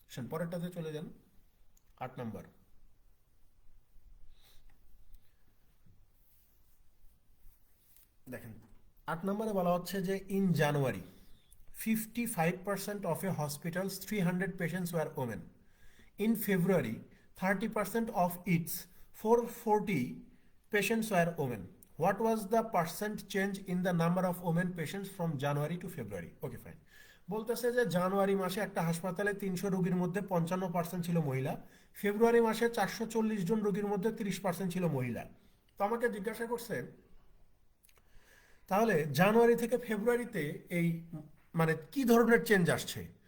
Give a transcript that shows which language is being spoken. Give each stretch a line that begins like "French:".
Bangla: পরেরটাতে চলে যান, 8 নম্বর। দেখেন 8 নম্বরে বলা হচ্ছে যে
English: In January 55% of a hospital's 300 patients were women. In February 30% of its 440 patients were women. What was the percent change in the number of women patients from January to February? Okay, fine.
Bangla: বলতেছে যে জানুয়ারি মাসে একটা হাসপাতালে 300 রোগীর মধ্যে 55% ছিল মহিলা, ফেব্রুয়ারি মাসে 440 জন রোগীর মধ্যে 30% ছিল মহিলা। তো আমাকে জিজ্ঞাসা করছে তাহলে জানুয়ারি থেকে ফেব্রুয়ারিতে এই মানে কি ধরনের চেঞ্জ আসছে।